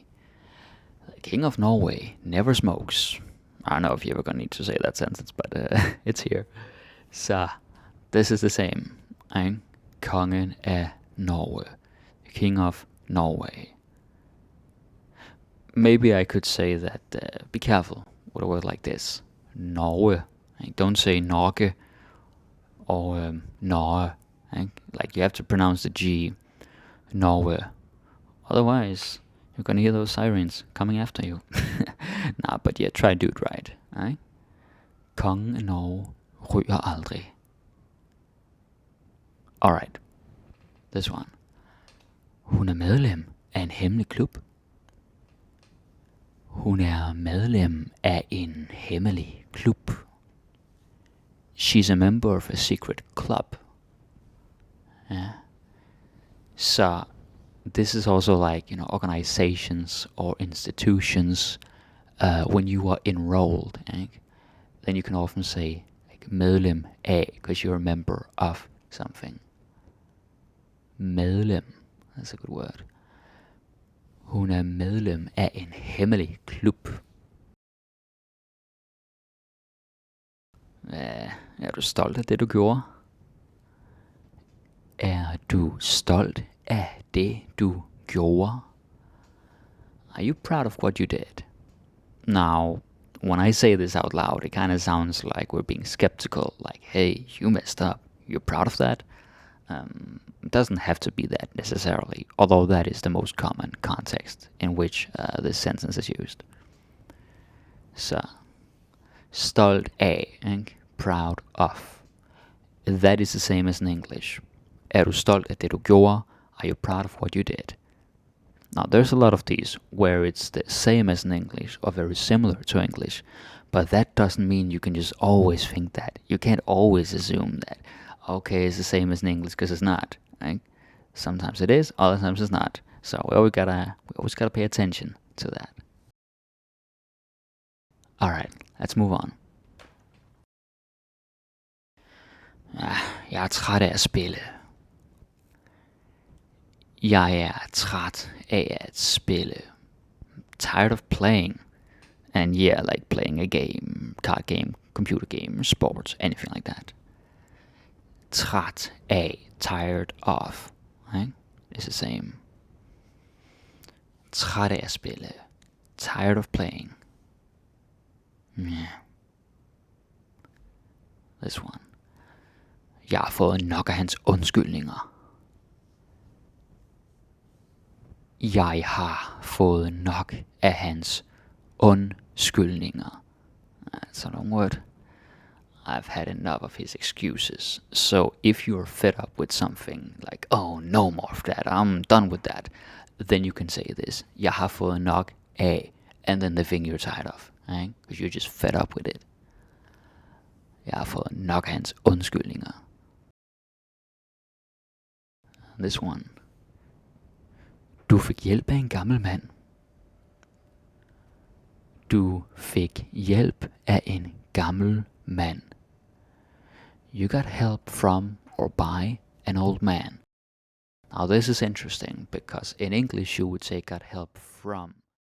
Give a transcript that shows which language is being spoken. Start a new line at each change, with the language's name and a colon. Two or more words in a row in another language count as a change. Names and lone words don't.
English: The king of Norway never smokes. I don't know if you're ever gonna need to say that sentence, but it's here. So, this is the same. Right?
Danish: Kongen af Norge.
English: The king of Norway. Maybe I could say that, be careful with a word like this. Norge. Right? Don't say Norge or Norge. Right? Like you have to pronounce the G. Norge. Otherwise, you're gonna hear those sirens coming after you. Nah, but yeah, try to do it right. Right?
Danish: Kongen af Norge ryger aldrig.
English: Alright. This one.
Danish: Hun er medlem af en hemmelig klub. Hun er medlem af en hemmelig klub.
English: She's a member of a secret club. Yeah. So this is also like, organizations or institutions. When you are enrolled, then you can often say like
Danish: medlem af,
English: because you're a member of something. Medlem, that's a good word.
Danish: Hun er medlem af en hemmelig klub. Er du stolt af det, du gjorde? Er du stolt af det, du gjorde?
English: Are you proud of what you did? Now, when I say this out loud, it kind of sounds like we're being skeptical. Like, hey, you messed up. You're proud of that? It doesn't have to be that necessarily, although that is the most common context in which this sentence is used. So,
Danish: stolt af,
English: proud of. That is the same as in English.
Danish: Er du stolt af det, du gjorde?
English: Are you proud of what you did? Now, there's a lot of these where it's the same as in English or very similar to English, but that doesn't mean you can just always think that. You can't always assume that, okay, it's the same as in English, because it's not. Right? Sometimes it is, other times it's not. So we always gotta pay attention to that. Alright, let's move on.
Danish: Jeg er træt af at spille. Jeg er træt af at spille.
English: Tired of playing. And yeah, like playing a game, card game, computer game, sports, anything like that.
Danish: Træt af,
English: tired of. Right? It's the same.
Danish: Træt af at spille.
English: Tired of playing. Yeah. This one.
Danish: Jeg har fået nok af hans undskyldninger. Jeg har fået nok af hans undskyldninger.
English: That's a long word. I've had enough of his excuses. So if you're fed up with something, like, oh, no more of that, I'm done with that, then you can say this.
Danish: Jeg har fået nok af,
English: and then the thing you're tired of. Right? Because you're just fed up with it.
Danish: Jeg har fået nok af hans undskyldninger.
English: This one.
Danish: Du fik hjælp af en gammel mand. Du fik hjælp af en gammel mand.
English: You got help from or by an old man. Now this is interesting because in English you would say got help from.